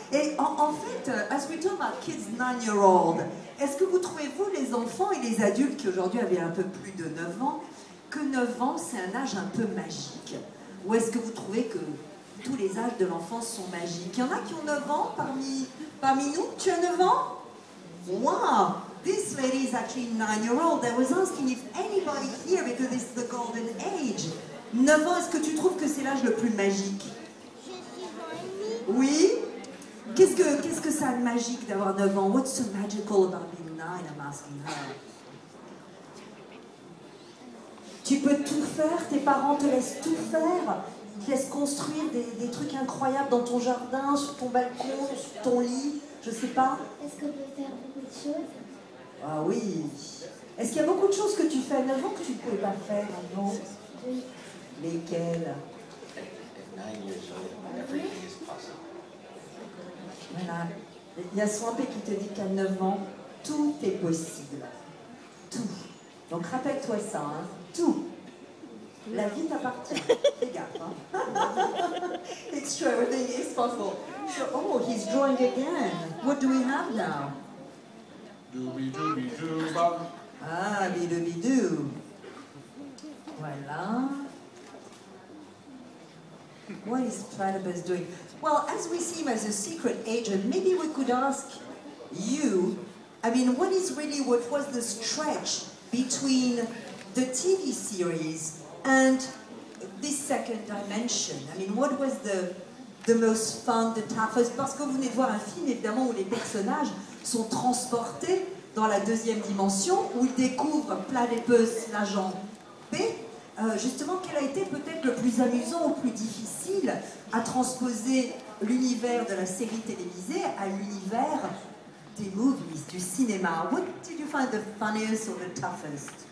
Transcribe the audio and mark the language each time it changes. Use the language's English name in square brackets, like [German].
[French] Et en fait, [English] as we talk about kids 9-year-old, [French] est-ce que vous trouvez, vous, les enfants et les adultes qui aujourd'hui avaient un peu plus de 9 ans, que 9 ans, c'est un âge un peu magique? Ou est-ce que vous trouvez que tous les âges de l'enfance sont magiques? Il y en a qui ont 9 ans parmi nous. Tu as 9 ans? Wow! [English] This lady is actually 9-year-old. I was asking if anybody here, because it's the golden age. [French] 9 ans, est-ce que tu trouves que c'est l'âge le plus magique? Oui? Qu'est-ce que ça a de magique d'avoir 9 ans? [English] What's so magical about being 9? I'm asking her. [French] Tu peux tout faire, tes parents te laissent tout faire, ils te laissent construire des trucs incroyables dans ton jardin, sur ton balcon, sur ton lit, je sais pas. Est-ce qu'on peut faire beaucoup de choses? Ah oui. Est-ce qu'il y a beaucoup de choses que tu fais à 9 ans que tu ne pouvais pas faire avant? Oui. Lesquelles? [English] At 9 years old, everything is possible. [French] Voilà. Il y a Swampé qui te dit qu'à 9 ans, tout est possible. Tout. Donc rappelle-toi ça, hein. Tout. La vie t'appartient. Fais gaffe, hein. [English] It's true, everything is possible. So, oh, he's drawing again. What do we have now? Doobie-doobie-doo-bop. [French] Ah, bidou-bidou. Voilà. [English] What is Platypus doing? Well, as we see him as a secret agent, maybe we could ask you, I mean, what was the stretch between the TV series and this second dimension? I mean, what was the most fun, the toughest? [French] Parce que vous venez de voir un film, évidemment, où les personnages sont transportés dans la deuxième dimension, où ils découvrent Platypus, l'agent B. Justement, quel a été peut-être le plus amusant ou plus difficile à transposer l'univers de la série télévisée à l'univers des movies, du cinéma? [English] What did you find the funniest or the toughest?